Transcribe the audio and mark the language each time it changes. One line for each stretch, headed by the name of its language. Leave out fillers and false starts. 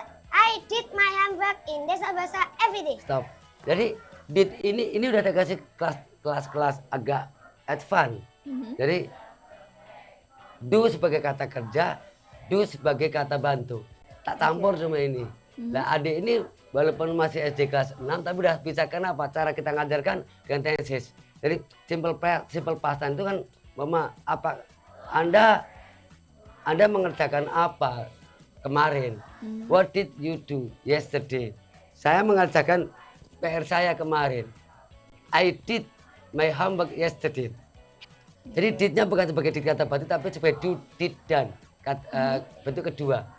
English: I did my homework in Desa Bahasa every day. Stop.
Indonesian: Jadi did ini udah dikasih kelas agak advance. Jadi do sebagai kata kerja, do sebagai kata bantu. Tak campur sama ini. Nah, adik ini walaupun masih SD kelas 6 tapi udah bisa, kenapa? Cara kita ngajarkan dengan tenses. Jadi simple past itu kan mama apa Anda mengerjakan apa kemarin?
English: What did you do yesterday?
Indonesian: Saya mengerjakan PR saya kemarin.
English: I did my homework yesterday.
Indonesian: Jadi did-nya bukan sebagai did kata bantu tapi sebagai do, did, dan bentuk kedua.